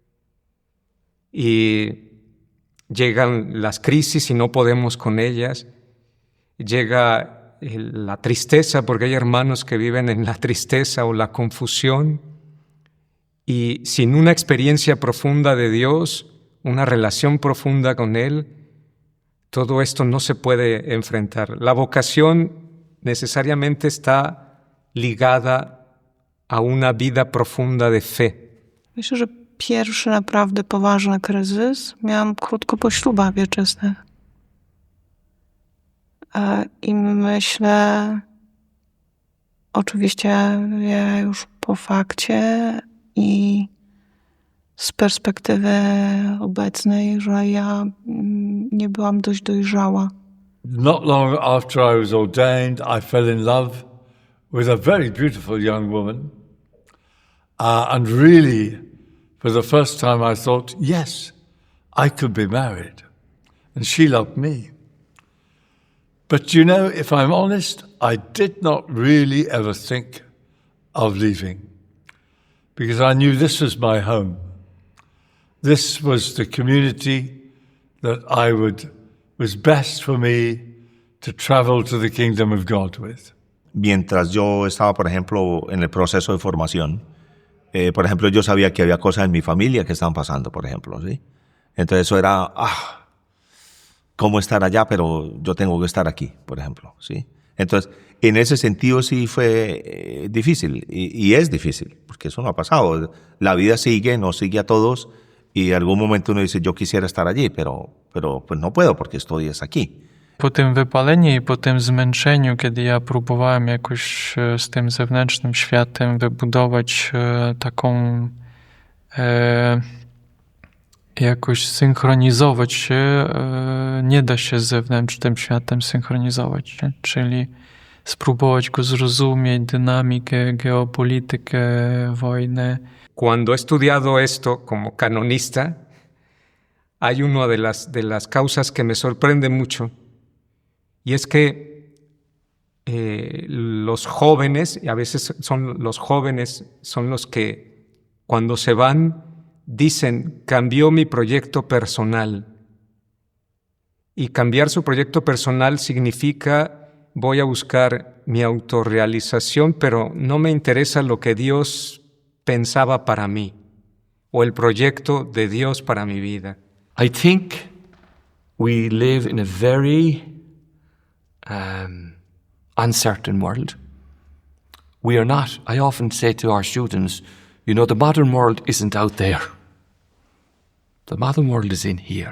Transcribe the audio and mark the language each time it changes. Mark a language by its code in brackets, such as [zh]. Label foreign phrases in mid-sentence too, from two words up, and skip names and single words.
[es] y llegan las crisis y no podemos con ellas, llega la tristeza, porque hay hermanos que viven en la tristeza o la confusión, y sin una experiencia profunda de Dios, una relación profunda con Él, todo esto no se puede enfrentar. La vocación necesariamente está ligada a una vida profunda de fe. [pl] Myślę, że pierwszy naprawdę poważny kryzys miałam krótko po ślubach wieczystych. I myślę, oczywiście ja już po fakcie i z perspektywy obecnej, że ja nie byłam dość dojrzała. [en] Not long after I was ordained, I fell in love with a very beautiful young woman. And really, for the first time, I thought, yes, I could be married. And she loved me. But you know, if I'm honest, I did not really ever think of leaving, because I knew this was my home. This was the community that was best for me to travel to the kingdom of God with. [es] Mientras yo estaba, por ejemplo, en el proceso de formación, por ejemplo, yo sabía que había cosas en mi familia que estaban pasando, por ejemplo, ¿sí? Entonces eso era, ¿cómo estar allá? Pero yo tengo que estar aquí, por ejemplo, ¿sí? Entonces, en ese sentido sí fue difícil, y es difícil, porque eso no ha pasado. La vida sigue, nos sigue a todos, y en algún momento uno dice, yo quisiera estar allí, pero pues no puedo, porque estoy aquí. [pl] Po tym wypaleniu i po tym zmęczeniu, kiedy ja próbowałem jakoś z tym zewnętrznym światem wybudować taką, jakoś synchronizować się, nie da się z zewnętrznym światem synchronizować się, czyli spróbować go zrozumieć, dynamikę, geopolitykę, wojnę. [es] Cuando he estudiado esto como canonista, hay una de las causas que me sorprende mucho, y es que los jóvenes, y a veces los jóvenes son los que cuando se van dicen, cambió mi proyecto personal. Y cambiar su proyecto personal significa, voy a buscar mi autorrealización, pero no me interesa lo que Dios pensaba para mí, o el proyecto de Dios para mi vida. [en] I think we live in a very uncertain world. We are not. I often say to our students, you know, the modern world isn't out there. The modern world is in here.